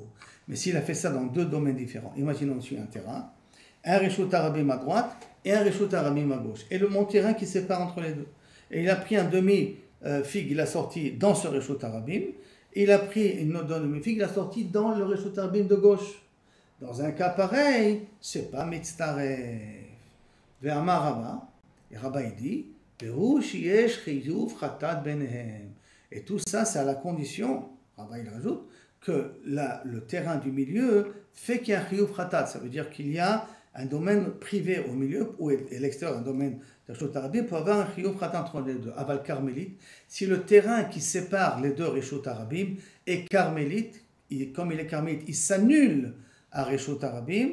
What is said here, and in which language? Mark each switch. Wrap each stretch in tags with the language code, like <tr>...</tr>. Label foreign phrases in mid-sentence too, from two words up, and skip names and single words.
<fr>Mais s'il a fait ça dans deux domaines différents, imaginons sur un terrain, un</fr> <he>רשות הרבים</he> <fr>à droite et un</fr> <he>רשות הרבים</he> <fr>à gauche, et mon terrain qui sépare entre les deux. Et il a pris un demi-figue, il a sorti dans ce</fr> <he>רשות הרבים,</he> <fr>et il a pris une autre demi-figue, il a sorti dans le</fr> <he>רשות הרבים</he> <fr>de gauche. Dans un cas pareil, c'est pas mitztaref.</fr> <he>ואמר רבה,</he> <fr>et Rabba il dit,</fr> <he>והוא שיש חיוב חטאת ביניהם.</he> <fr>Et tout ça, c'est à la condition, Rabba il rajoute, que le terrain du milieu fait qu'il y a un</fr> <he>חיוב חטאת.</he> <fr>Ça veut dire qu'il y a un domaine privé au milieu, et l'extérieur, un domaine de</fr> <he>רשות הרבים,</he> <fr>peut avoir un</fr> <he>חיוב חטאת</he> <fr>entre les deux.</fr> <he>אבל כרמלית,</he> <fr>si le terrain qui sépare les deux</fr> <he>רשות הרבים</he> <fr>est carmélite, comme il est carmélite, il s'annule à</fr> <he>רשות הרבים.</he>